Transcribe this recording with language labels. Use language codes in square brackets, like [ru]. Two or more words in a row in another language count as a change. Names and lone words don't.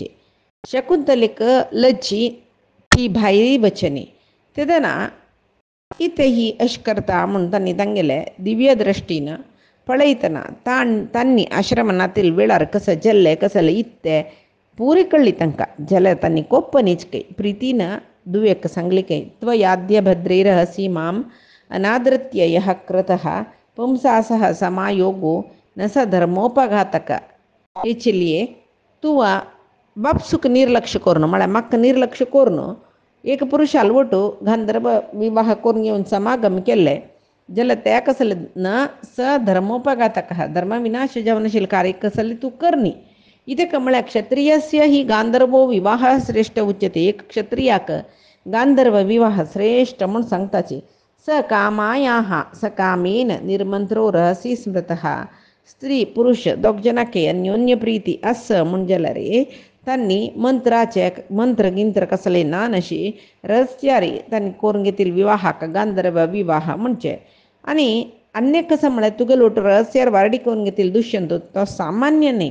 [kok] शकुंतलेक लज्जी ती भायरी बचनी तेदना इथे ही अश करता म्हणून तांणी तांगेले दिव्य दृश्टीन पळयतना तांणी आश्रमनातील वेळार कसं जल्ले कसले इत्ते पुरी कळ्ळी तांकां. जाल्यार तांणी कोप्पनीचकय प्रितीन दुवेक सांगलीकय [sa] त्वयाद्य भद्रैरह सीमाम अनादृत्य यः कृतः पुंसा सह समायोगो न स धर्मोपघातक. [kok] हेचिल्ये तूं बापसूक निर्लक्ष करून म्हळ्यार म्हाका निर्लक्ष करून एक पुरुशाल वटू गांधर्व विवाह करून घेवन समागम केले जाल्यार ते कसले [sa] न स धर्मोपघातक [kok] धर्मविनाश जावनाशिल्लें कार्य कसले तूं करनी. इतक म्हळ्यार [sa] क्षत्रियस्य ही गांधर्वो विवाह श्रेष्ठ उच्यते. [kok] एक क्षत्रियाक गांधर्व विवाह श्रेष्ठ म्हूण सांगताचे. [sa] स कामायाः सकामेन निर्मंत्रो रहसी स्मृतः. [kok] स्त्री पुरुष दोग जनाके अन्योन्य प्रीती आस म्हूण जाल्यार तांणी मंत्राचे मंत्र गिंत्र कसले ना नशी रहस्यारी तांणी करून घेतील विवाहाक गांधर्व विवाह म्हणचे. आनी अन्य कसं म्हळ्यार तुगेलो ओटू रहस्यार वार्डी करून घेतील दुष्यंत तो सामान्य न्ही.